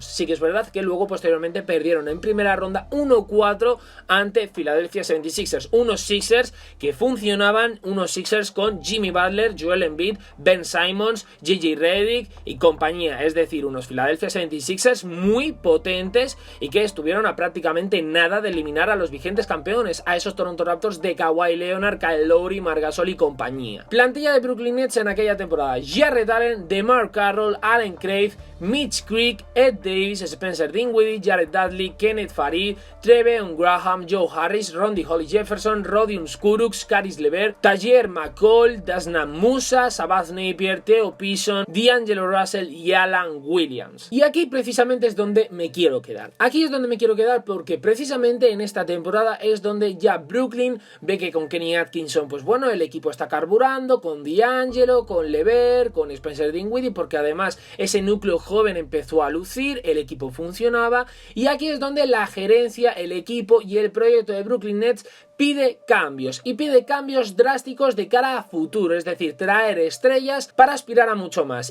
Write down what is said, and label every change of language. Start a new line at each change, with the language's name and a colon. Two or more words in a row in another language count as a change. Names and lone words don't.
Spanish: Sí que es verdad que luego posteriormente perdieron en primera ronda 1-4 ante Philadelphia 76ers, unos Sixers que funcionaban, unos Sixers con Jimmy Butler, Joel Embiid, Ben Simmons, JJ Redick y compañía, es decir, unos Philadelphia 76ers muy potentes y que estuvieron a prácticamente nada de eliminar a los vigentes campeones, a esos Toronto Raptors de Kawhi Leonard, Kyle Lowry, Marc Gasol y compañía. Plantilla de Brooklyn Nets en aquella temporada: Jarrett Allen, DeMar Carroll, Allen Crave, Mitch Creek, Ed Davis, Spencer Dinwiddie, Jared Dudley, Kenneth Farid, Treveon Graham, Joe Harris, Rondy Hollis Jefferson, Rodion Kurucs, Caris LeVert, Tajer McCall, Dasnan Musa, Sabaz Napier, Theo Pison, D'Angelo Russell y Alan Williams. Y aquí precisamente es donde me quiero quedar. Aquí es donde me quiero quedar porque precisamente en esta temporada es donde ya Brooklyn ve que con Kenny Atkinson, pues bueno, el equipo está carburando, con D'Angelo, con LeVert, con Spencer Dinwiddie, porque además ese núcleo joven empezó a lucir, el equipo funcionaba, y aquí es donde la gerencia, el equipo y el proyecto de Brooklyn Nets pide cambios, y pide cambios drásticos de cara a futuro, es decir, traer estrellas para aspirar a mucho más.